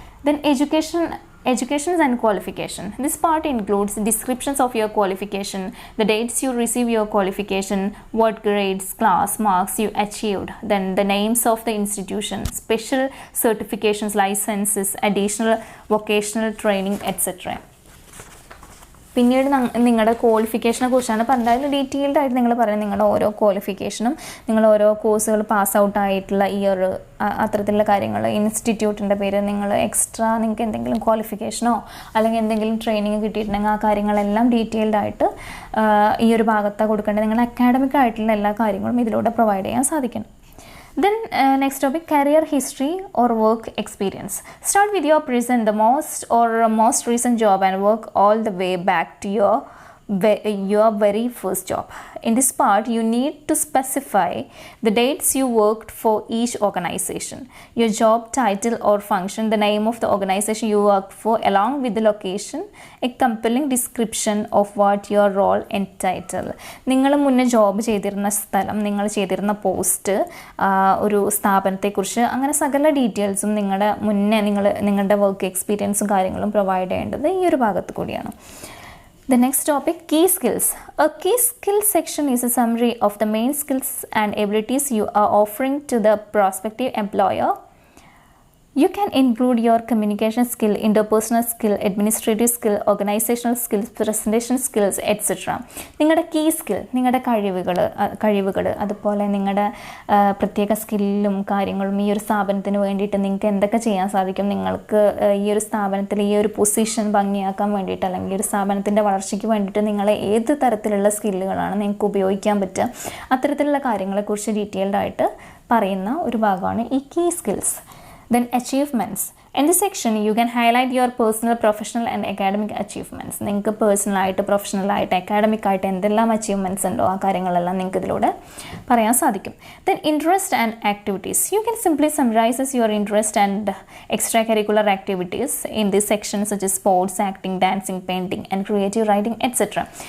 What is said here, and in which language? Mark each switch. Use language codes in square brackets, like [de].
[en] Then Education and qualification. This part includes descriptions of your qualification, the dates you receive your qualification, what grades, class, marks you achieved, then the names of the institution, special certifications, licenses, additional vocational training, etc. [ml] പിന്നീട് നിങ്ങളുടെ ക്വാളിഫിക്കേഷനെ കുറിച്ചാണ് പറഞ്ഞത്. Detailed ആയിട്ട് നിങ്ങൾ പറയുന്നത് നിങ്ങളുടെ ഓരോ ക്വാളിഫിക്കേഷനും, നിങ്ങൾ ഓരോ കോഴ്സുകൾ പാസ് ഔട്ട് ആയിട്ടുള്ള ഇയർ, അത്തരത്തിലുള്ള കാര്യങ്ങൾ, ഇൻസ്റ്റിറ്റ്യൂട്ടിൻ്റെ പേര്, നിങ്ങൾ എക്സ്ട്രാ നിങ്ങൾക്ക് എന്തെങ്കിലും ക്വാളിഫിക്കേഷനോ അല്ലെങ്കിൽ എന്തെങ്കിലും ട്രെയിനിങ് കിട്ടിയിട്ടുണ്ടെങ്കിൽ ആ കാര്യങ്ങളെല്ലാം ഡീറ്റെയിൽഡ് ആയിട്ട് ഈ ഒരു ഭാഗത്താണ് കൊടുക്കേണ്ടത്. നിങ്ങൾ അക്കാഡമിക് ആയിട്ടുള്ള എല്ലാ കാര്യങ്ങളും ഇതിലൂടെ പ്രൊവൈഡ് ചെയ്യാൻ സാധിക്കണം. [en] Then next topic, career history or work experience. Start with your present, the most recent job and work all the way back to your very first job. In this part, you need to specify the dates you worked for each organization, your job title or function, the name of the organization you worked for, along with the location, a compelling description of what your role entitled. [ml] നിങ്ങൾ മുന്നേ job ചെയ്തിരുന്ന സ്ഥലം, നിങ്ങൾ ചെയ്തിരുന്ന post, ഒരു സ്ഥാപനത്തെക്കുറിച്ച്, അങ്ങനെ സകല ഡീറ്റെയിൽസും നിങ്ങളുടെ വർക്ക് എക്സ്പീരിയൻസും കാര്യങ്ങളും പ്രൊവൈഡ് ചെയ്യേണ്ടത് ഈ ഒരു ഭാഗത്ത് കൂടിയാണ്. [en] The next topic, key skills. A key skill section is a summary of the main skills and abilities you are offering to the prospective employer. You can include your communication skill, interpersonal skill, administrative skill, organizational skills, presentation skills, etc. [ml] നിങ്ങളുടെ key skill, നിങ്ങളുടെ കഴിവുകൾ അതുപോലെ നിങ്ങളുടെ പ്രത്യേക സ്കില്ലും കാര്യങ്ങളും ഈ ഒരു സ്ഥാപനത്തിന് വേണ്ടിയിട്ട് നിങ്ങൾക്ക് എന്തൊക്കെ ചെയ്യാൻ സാധിക്കും, നിങ്ങൾക്ക് ഈ ഒരു സ്ഥാപനത്തിൽ ഈ ഒരു പൊസിഷൻ ഭംഗിയാക്കാൻ വേണ്ടിയിട്ട് അല്ലെങ്കിൽ ഈ ഒരു സ്ഥാപനത്തിൻ്റെ വളർച്ചയ്ക്ക് വേണ്ടിയിട്ട് നിങ്ങളെ ഏത് തരത്തിലുള്ള സ്കില്ലുകളാണ് നിങ്ങൾക്ക് ഉപയോഗിക്കാൻ പറ്റുക, അത്തരത്തിലുള്ള കാര്യങ്ങളെക്കുറിച്ച് ഡീറ്റെയിൽഡ് ആയിട്ട് പറയുന്ന ഒരു ഭാഗമാണ് ഈ key skills. [en] Then achievements. In this section, you can highlight your personal, professional and academic achievements. [ml] നിങ്ങൾക്ക് പേഴ്സണലായിട്ട് പ്രൊഫഷണലായിട്ട് അക്കാഡമിക്കായിട്ട് എന്തെല്ലാം അച്ചീവ്മെൻറ്റ്സ് ഉണ്ടോ ആ കാര്യങ്ങളെല്ലാം നിങ്ങൾക്ക് ഇതിലൂടെ പറയാൻ സാധിക്കും. [en] Then interest and activities. You can simply summarize your interest and extracurricular activities in this section such as sports, acting, dancing, painting and creative writing, etc.